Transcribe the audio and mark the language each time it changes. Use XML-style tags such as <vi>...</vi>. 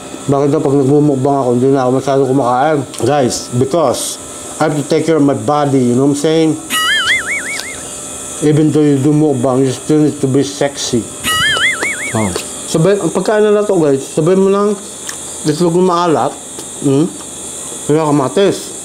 <tl>Bakit daw pag nagmumukbang ako, hindi na ako masyado kumakain?</tl> <en>Guys, because I have to take care of my body, you know what I'm saying? Even though you do mukbang, you still need to be sexy.</en> <tl>Sabay, ang pagkain na to, guys, sabay mo lang itlog ng maalat, kaya kamatis.</tl>